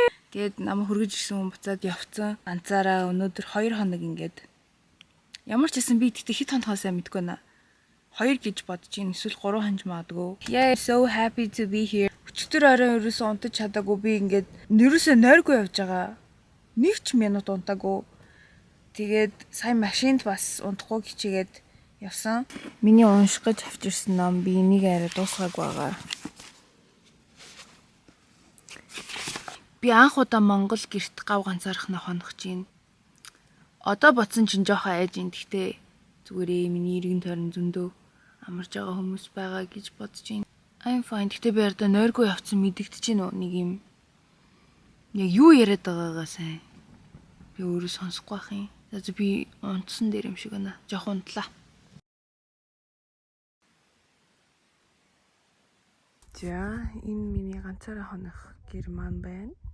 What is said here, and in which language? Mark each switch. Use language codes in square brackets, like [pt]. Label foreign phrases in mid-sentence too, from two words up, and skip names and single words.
[mn] Гэт намайг хүргэж ирсэн хүн буцаад явцсан. Ганцаараа өнөөдөр 2 хоног ингээд. Ямар ч гэсэн би тэгтээ хэд хоногоо сайн мэдгүй байна. 2 гэж бодож ийн эсвэл 3 хонж магадгүй. [en] Yeah, so happy to be here. [mn] Өчтөр орой ерөөсөө унтаж чадаагүй би ингээд ерөөсөө нойргүй явж байгаа. Нэг ч минут унтаагүй. Тэгээд сая машинд бас унтахгүй хичээгээд явсан. Миний унших гэж авчирсан ном би энийг арай дуусгаагүй байгаа. Би анх удаа Монгол гэрт гав ганцаархнаа хонох чинь. Одоо бодсон чинь жоохон айж ин гэхдээ зүгээр миний иргэн тойрон зөндөө амарж байгаа хүмүүс байгаа гэж бодож байна. [en] I'm fine. [mn] Гэхдээ би одоо нойргүй явцсан мэдэгдэж байна уу нэг юм. Яг юу яриад байгаагаа сайн. Би өөрөө сонсохгүй байх юм. За би унтсан дээр юм шиг байна. Жоохон унтлаа. За энэ миний ганцаараа хонох гэр маань байна.